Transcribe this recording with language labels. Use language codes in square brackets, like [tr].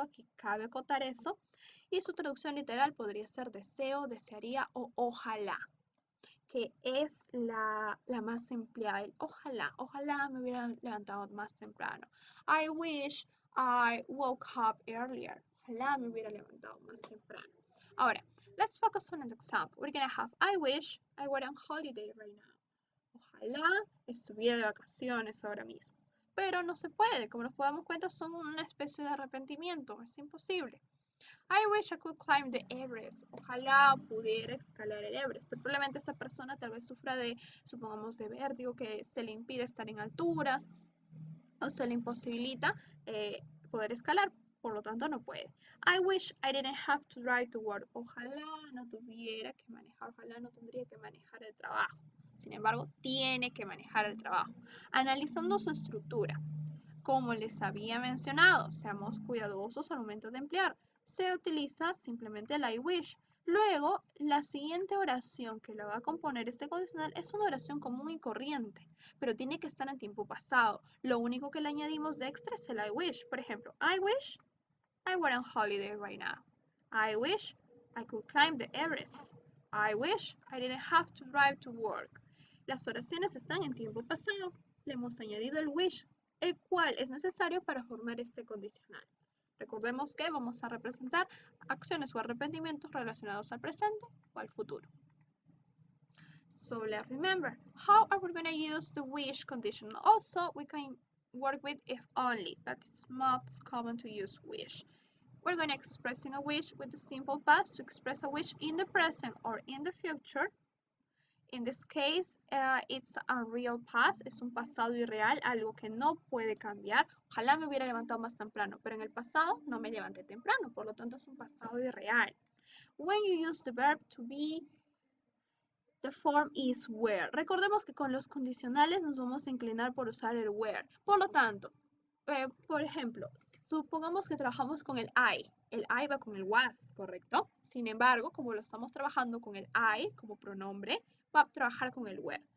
[es] Aquí cabe acotar eso. Y su traducción literal podría ser deseo, desearía o ojalá, que es la más empleada. El ojalá me hubiera levantado más temprano. [en] I wish I woke up earlier. [es] Ojalá me hubiera levantado más temprano. Ahora, [en] let's focus on an example. We're gonna have I wish I were on holiday right now. [es] Ojalá estuviera de vacaciones ahora mismo. Pero no se puede, como nos podemos cuenta, son una especie de arrepentimiento, es imposible. [en] I wish I could climb the Everest. [es] Ojalá pudiera escalar el Everest. Pero probablemente esta persona tal vez sufra de, supongamos, de vértigo que se le impide estar en alturas o se le imposibilita poder escalar. Por lo tanto, no puede. [en] I wish I didn't have to drive to work. [es] Ojalá no tuviera que manejar, ojalá no tendría que manejar el trabajo. Sin embargo, tiene que manejar el trabajo. Analizando su estructura. Como les había mencionado, seamos cuidadosos al momento de emplear. Se utiliza simplemente el I wish. Luego, la siguiente oración que la va a componer este condicional es una oración común y corriente, pero tiene que estar en tiempo pasado. Lo único que le añadimos de extra es el I wish. Por ejemplo, [en] I wish I were on holiday right now. I wish I could climb the Everest. I wish I didn't have to drive to work. [es] Las oraciones están en tiempo pasado. Le hemos añadido el wish, el cual es necesario para formar este condicional. Recordemos que vamos a representar acciones o arrepentimientos relacionados al presente o al futuro. [en] So let's remember, how are we going to use the wish conditional? Also, we can work with if only, but it's most common to use wish. We're going to expressing a wish with the simple past to express a wish in the present or in the future. In this case, it's a real past, [es] es un pasado irreal, algo que no puede cambiar. Ojalá me hubiera levantado más temprano, pero en el pasado no me levanté temprano, por lo tanto es un pasado irreal. [en] When you use the verb to be, the form is were. [es] Recordemos que con los condicionales nos vamos a inclinar por usar el were. Por lo tanto, por ejemplo, supongamos que trabajamos con el I. El I va con el was, ¿correcto? Sin embargo, como lo estamos trabajando con el I como pronombre, va a trabajar con el were.